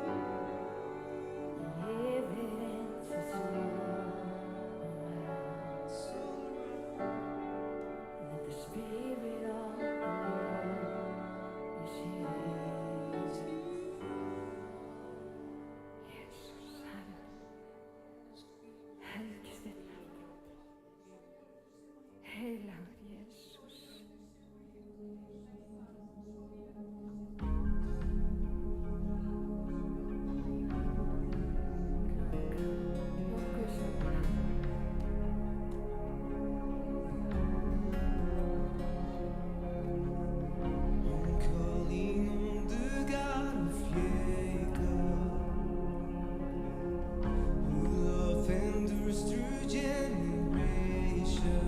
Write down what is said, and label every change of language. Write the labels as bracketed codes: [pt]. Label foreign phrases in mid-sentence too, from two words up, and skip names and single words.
[en] The evidence is all around So that the Spirit of the Lord is here. Jesus, [is] helgist þitt nafn. Heilagur Jesus. Nokkuð sem [en] I'm calling on the God of Jacob, who love endures through generations.